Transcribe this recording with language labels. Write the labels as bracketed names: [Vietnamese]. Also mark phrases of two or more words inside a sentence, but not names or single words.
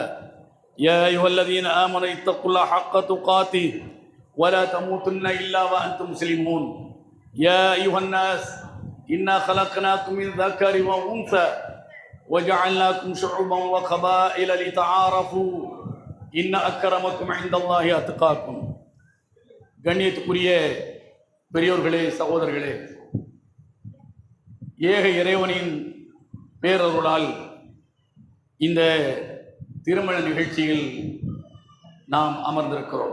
[Arabic] يا أيها الذين آمنوا اتقوا الله حق تقاته ولا تموتن إلا وأنتم مسلمون. يا أيها الناس إنا خلقناكم من ذكر وأنثى وجعلناكم شعوبا وقبائل لتعارفوا إن أكرمكم عند الله أتقاكم. [Tamil] கண்ணியத்துக்குரிய பெரியோர்களே, சகோதரர்களே, ஏக இறைவனின் பேரருளால் இந்த திருமண நிகழ்ச்சியில் நாம் அமர்ந்திருக்கிறோம்.